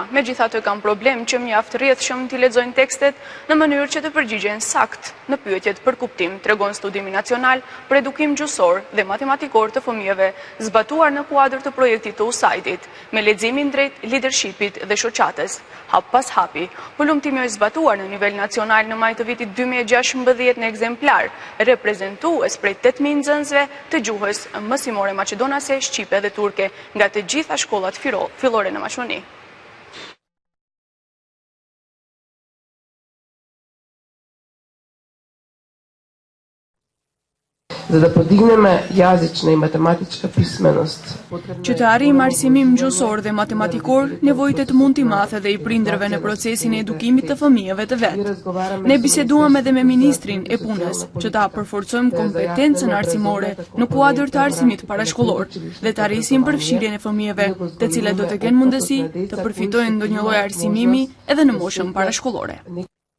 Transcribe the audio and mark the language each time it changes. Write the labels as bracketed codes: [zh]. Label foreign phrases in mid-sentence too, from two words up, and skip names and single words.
[sq] Megjithatë kanë problem që mjaft rrjedhshëm t'i lexojnë tekstet në mënyrë që të përgjigjen sakt në pyetjet për kuptim, tregon Studimi Nacional për Edukim Gjuhësor dhe Matematikor të fëmijëve zbatuar në kuadër të projektit të USAID-it, me leximin drejt leadershipit dhe shoqatës. Hap pas hapi, hulumtimi është zbatuar në nivel nacional në maj të vitit 2016 në ekzemplar, reprezentues prej 8.000 nxënësve të gjuhës mësimore maqedonase, shqipe dhe turke nga të gjitha shkollat fillore në Maqedoni. [mk] За да подигнеме јазична и математичка писменост. [sq] Që të arrijmë arsimim gjuhësor dhe matematikor, nevojitet mund t'i mathe dhe i prindërve në procesin e edukimit të fëmijëve të vet. Ne biseduam edhe me ministrin e punës, që ta përforcojmë kompetencën arsimore në kuadër të arsimit parashkollor dhe të arrisim përfshirjen e fëmijëve, të cilët do të kenë mundësi të përfitojnë ndonjë lloj arsimimi edhe në moshën parashkollore.